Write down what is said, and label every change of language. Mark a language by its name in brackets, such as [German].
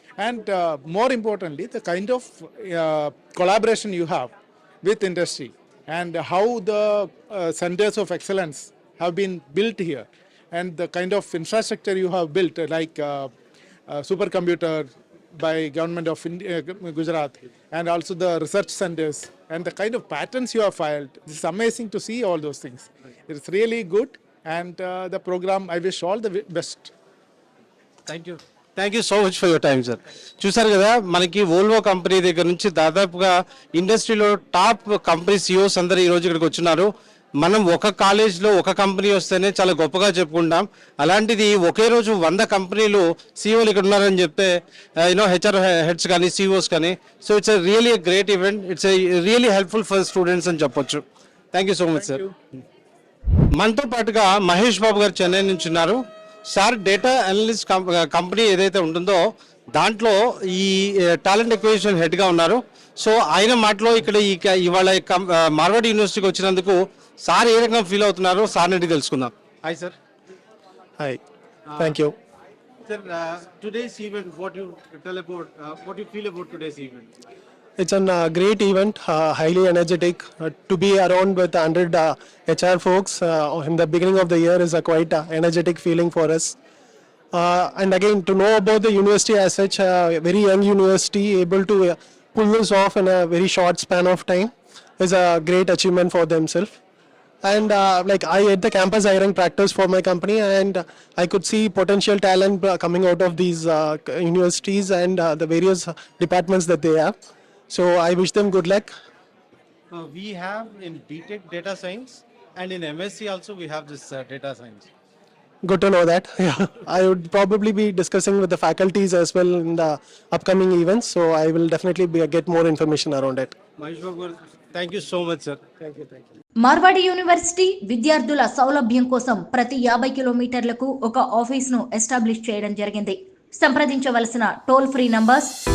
[English] And more importantly, the kind of collaboration you have with industry and how the centers of excellence have been built here and the kind of infrastructure you have built like supercomputer by government of Gujarat and also the research centers and the kind of patents you have filed. It's amazing to see all those things. It's really good and the program I wish all the best. Thank you so much for your time sir. [Telugu] చూసారు కదా, మనకి Volvo company దగ్గర నుంచి దాదాపుగా ఇండస్ట్రీలో top company CEOs అందరూ ఈరోజు ఇక్కడికి వచ్చినారు. మనం ఒక కాలేజ్లో ఒక కంపెనీ వస్తేనే చాలా గొప్పగా చెప్పుకుంటాం, అలాంటిది ఒకే రోజు 100 కంపెనీలు సిఇఓలు ఇక్కడ ఉన్నారని చెప్తే హెచ్ఆర్ హెడ్స్ కానీ సిఇఓస్ కానీ, [English] so it's really great event, it's really helpful for students [Telugu] అని చెప్పొచ్చు. [English] Thank you so much sir. [Telugu] మనతో పాటుగా మహేష్ బాబు గారు చెన్నై నుంచి ఉన్నారు. సార్ డేటా అనలిస్ట్ కంపెనీ ఏదైతే ఉంటుందో దాంట్లో ఈ టాలెంట్ ఎక్విజిషన్ హెడ్గా ఉన్నారు. సో ఆయన మాటలో ఇక్కడ ఇవాళ మార్వాడి యూనివర్సిటీకి వచ్చినందుకు సార్ ఏ రకంగా ఫీల్ అవుతున్నారో సార్ నుండి తెలుసుకుందాం. [English] Hi sir. Hi, thank you. Sir, today's event what you tell about what you feel about today's event? It's a great event, highly energetic. To be around with 100 HR folks in the beginning of the year is a quite energetic feeling for us. And again, to know about the university as such, a very young university able to pull this off in a very short span of time is a great achievement for themselves. And like I had the campus hiring practice for my company, and I could see potential talent coming out of these universities and the various departments that they have. So I wish them good luck. We have in BTech data science and in MSc also we have this data science. Good to know that. Yeah, I would probably be discussing with the faculties as well in the upcoming events. So I will definitely get more information around it. Mahesh Babu garu, thank you so much sir. Thank you. [Telugu] Marwadi university విద్యార్థుల సౌలభ్యం కోసం ప్రతి 50 కిలోమీటర్లకు ఒక ఆఫీస్ను establish చేయడం జరిగింది. సంప్రదించవలసిన toll free numbers